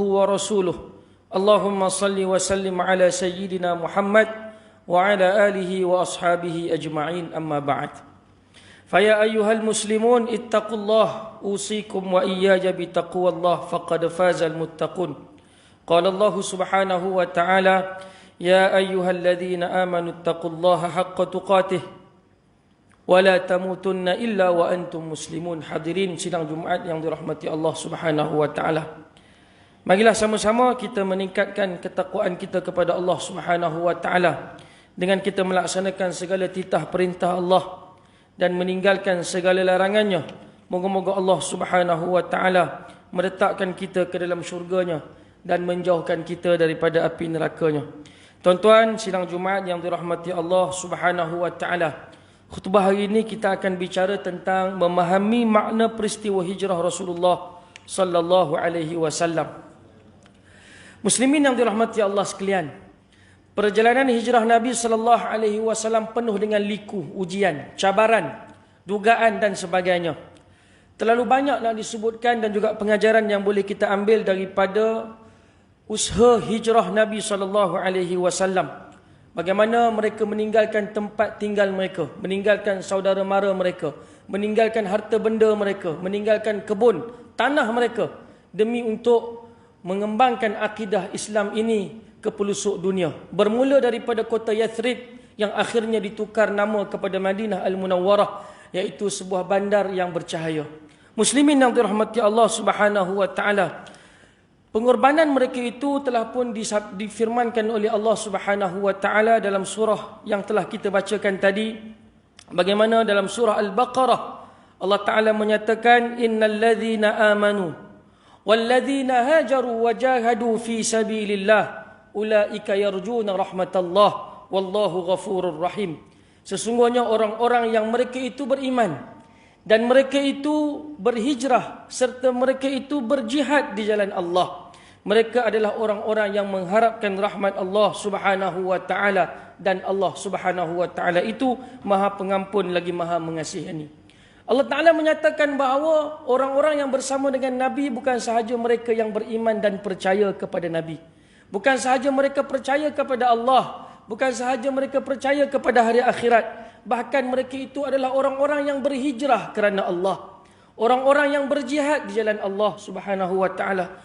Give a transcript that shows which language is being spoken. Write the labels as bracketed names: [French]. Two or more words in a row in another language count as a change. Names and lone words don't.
[Arabic] ورسوله اللهم صل وسلم على سيدنا محمد وعلى آله وأصحابه أجمعين أما بعد فيا أيها المسلمون اتقوا الله أوصيكم وإياي بتقوى الله فقد فاز المتقون قال الله سبحانه وتعالى يا أيها الذين آمنوا اتقوا الله حق تقاته ولا تموتن إلا وأنتم مسلمون. [Malay] Hadirin sidang Jumaat yang dirahmati Allah [Arabic] سبحانه وتعالى. [Malay] Marilah sama-sama kita meningkatkan ketakwaan kita kepada Allah [Arabic] سبحانه وتعالى [Malay] dengan kita melaksanakan segala titah perintah Allah dan meninggalkan segala larangannya. Moga-moga Allah [Arabic] سبحانه وتعالى [Malay] meletakkan kita ke dalam syurganya dan menjauhkan kita daripada api nerakanya. Tuan-tuan sidang Jumaat yang dirahmati Allah [Arabic] سبحانه وتعالى. [Malay] Khutbah hari ini kita akan bicara tentang memahami makna peristiwa hijrah Rasulullah [Arabic] صلى الله عليه وسلم. [Malay] Muslimin yang dirahmati Allah sekalian, perjalanan hijrah Nabi [Arabic] صلى الله عليه وسلم [Malay] penuh dengan liku, ujian, cabaran, dugaan dan sebagainya. Terlalu banyak nak disebutkan dan juga pengajaran yang boleh kita ambil daripada usaha hijrah Nabi [Arabic] صلى الله عليه وسلم. [Malay] Bagaimana mereka meninggalkan tempat tinggal mereka, meninggalkan saudara mara mereka, meninggalkan harta benda mereka, meninggalkan kebun, tanah mereka demi untuk mengembangkan akidah Islam ini ke pelosok dunia. Bermula daripada kota Yathrib yang akhirnya ditukar nama kepada Madinah Al-Munawwarah, iaitu sebuah bandar yang bercahaya. Muslimin yang dirahmati Allah [Arabic] سبحانه وتعالى, [Malay] pengorbanan mereka itu telah pun difirmankan oleh Allah [Arabic] سبحانه وتعالى [Malay] dalam surah yang telah kita bacakan tadi. Bagaimana dalam surah Al-Baqarah Allah Taala menyatakan [Arabic] إن الذين آمنوا والذين هاجروا وجاهدوا في سبيل الله أولئك يرجون رحمة الله والله غفور رحيم. [Malay] Sesungguhnya orang-orang yang mereka itu beriman dan mereka itu berhijrah serta mereka itu berjihad di jalan Allah. Mereka adalah orang-orang yang mengharapkan rahmat Allah [Arabic] سبحانه وتعالى [Malay] dan Allah [Arabic] سبحانه وتعالى [Malay] itu Maha Pengampun lagi Maha Mengasihani. Allah Taala menyatakan bahawa orang-orang yang bersama dengan Nabi bukan sahaja mereka yang beriman dan percaya kepada Nabi. Bukan sahaja mereka percaya kepada Allah, bukan sahaja mereka percaya kepada hari akhirat, bahkan mereka itu adalah orang-orang yang berhijrah kerana Allah, orang-orang yang berjihad di jalan Allah [Arabic] سبحانه وتعالى.